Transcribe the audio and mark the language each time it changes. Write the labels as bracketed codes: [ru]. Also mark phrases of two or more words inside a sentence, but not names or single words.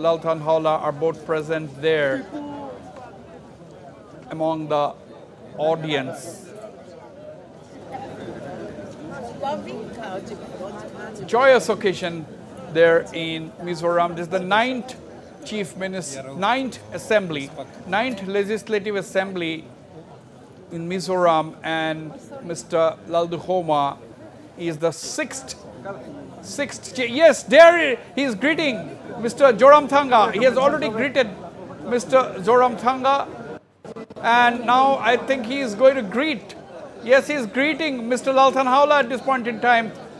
[en] Laltan Haula, are both present there among the audience. Joyous occasion there in Mizoram. This is the ninth legislative assembly in Mizoram, and Mr. Lalduhoma is the sixth. Yes, there he is greeting Mr. Zoram Thanga. He has already greeted Mr. Zoram Thanga, and now I think he is going to greet. Yes, he is greeting Mr. Laltan Haula at this point in time.